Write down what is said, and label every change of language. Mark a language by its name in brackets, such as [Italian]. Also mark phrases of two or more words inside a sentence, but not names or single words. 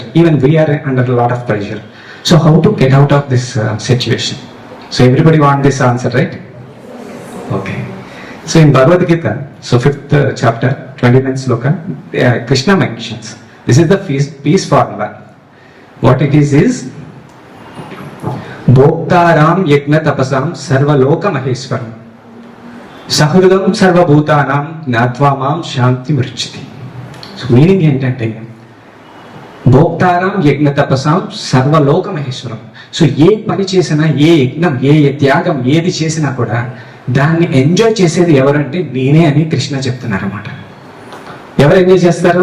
[English] Even we are under a lot of pressure. So how to get out of this situation? So everybody want this answer, right? Okay. So in Bhagavad Gita, so 5th chapter, 29th sloka, Krishna mentions this is the peace formula. What it is [Sanskrit] भोक्तारं यज्ञ तपसां सर्व लोक महेश्वरम् సహృదం సర్వభూతానాం జ్ఞాత్వా మాం శాంతి మృచ్యతి. [English] so meaning [Sanskrit] ఏంటంటే భోక్తారాం యజ్ఞ తపసాం సర్వలోక మహేశ్వరం. [Telugu] సో ఏ పని చేసినా, ఏ యజ్ఞం, ఏ త్యాగం ఏది చేసినా కూడా దాన్ని ఎంజాయ్ చేసేది ఎవరంటే నేనే అని కృష్ణ చెప్తున్నారు అన్నమాట. ఎవరు ఎంజాయ్ చేస్తారు?